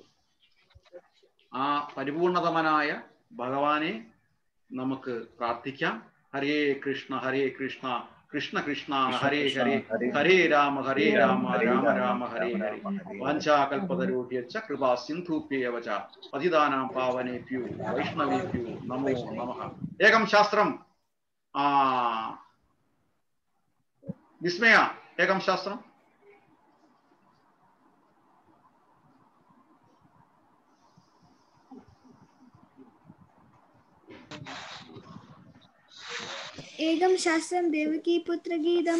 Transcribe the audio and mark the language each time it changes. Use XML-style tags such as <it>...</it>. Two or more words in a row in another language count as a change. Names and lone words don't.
<ml>ആ പരിപൂർണതമനായ ഭഗവാനെ നമുക്ക് പ്രാർത്ഥിക്കാം.</ml> <sa>ഹരേ കൃഷ്ണ കൃഷ്ണ കൃഷ്ണ ഹരേ ഹരേ, ഹരേ രാമ രാമ രാമ ഹരേ ഹരേ. വാഞ്ചാകൽപതരോഢ്യശ്ച കൃപാ സിന്ധൂഭ്യേവ ച പതിതാനാം പാവനേഭ്യോ വൈഷ്ണവേഭ്യോ നമോ നമഃ. ഏകം ശാസ്ത്രം വിസ്മയ, ഏകം ശാസ്ത്രം. ഏകം ശാസ്ത്രം ദേവകീ പുത്ര ഗീതം.</sa>